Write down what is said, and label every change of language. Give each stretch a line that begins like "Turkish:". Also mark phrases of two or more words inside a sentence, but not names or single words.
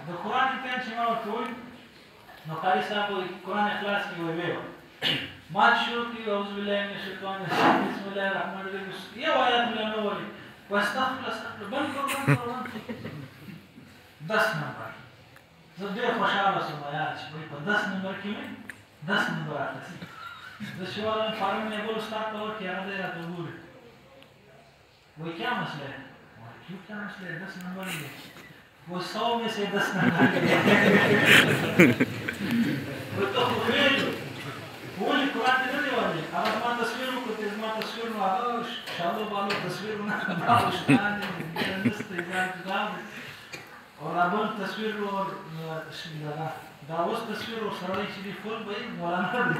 Pashto: د قرآن امتحان چې ما ورکوی نو قاري صاحب وایي قرآن اخلاص کې ویې ما چې شروع کړي
Arabic: اعوذ بالله من الشیطان الرجیم بسم الله الرحمن الرحیم
Pashto: یو آیات مې نه وایي واستغفر بند کړو 10 نمبر. زه ډېر خوشحاله شوم یار چې په 10 نمبر کې مې 10 نمبر اخیستی. زه چې ورغلم فارم مې بل استاد ته ورکړې هغه دی راته وګوري وایي
Urdu: کیا مسئله ہے؟ کیوں کیا مسئله ہے 10 نمبر ہے وہ 100 میں سے 10 نمبر وہ تو
Pashto: خو خیر ولې قرآن ته نه دی ویلی. هغه زما تصویر وکړ زما تصویر نو هغه شالو بالو تصویرونه شتان دي نسته او دا بل تصویر دا اوس تصویر ورسره چې دی فول به یې مولانا دی.